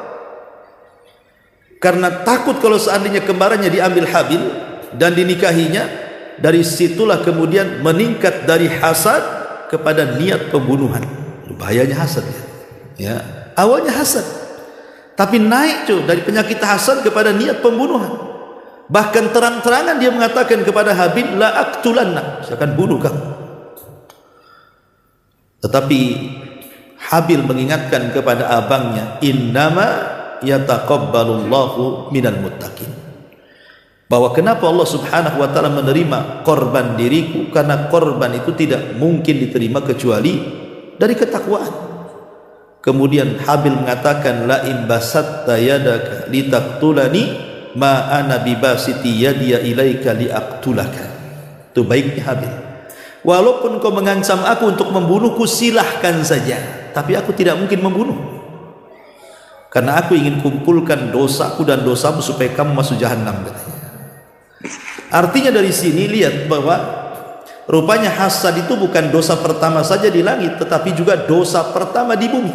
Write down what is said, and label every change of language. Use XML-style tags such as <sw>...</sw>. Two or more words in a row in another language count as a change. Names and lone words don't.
<id>Karena takut kalau seandainya kembarannya diambil Habil dan dinikahinya, dari situlah kemudian meningkat dari hasad kepada niat pembunuhan. Bahayanya hasad ya. Ya, awalnya hasad, tapi naik dari penyakit hasad kepada niat pembunuhan. Bahkan terang-terangan dia mengatakan kepada Habil,</id> <ar>لأقتلن,</ar> <id>saya akan bunuh kamu. Tetapi Habil mengingatkan kepada abangnya,</id> <ar>إنما يتقبل الله من المتقين,</ar> <id>bahwa kenapa Allah</id> <ar>سبحانه وتعالى</ar> <id>menerima korban diriku, karena korban itu tidak mungkin diterima kecuali dari ketakwaan. Kemudian Habil mengatakan,</id> <ar>لئن بسطت يدك لتقتلني ما أنا بباسط يدي إليك لأقتلك.</ar> <id>Itu baiknya Habil, walaupun kau mengancam aku untuk membunuhku, silahkan saja, tapi aku tidak mungkin membunuh, karena aku ingin kumpulkan dosaku dan dosamu supaya kamu masuk jahanam, katanya. Artinya dari sini lihat bahwa rupanya hasad itu bukan dosa pertama saja di langit, tetapi juga dosa pertama di bumi.</id>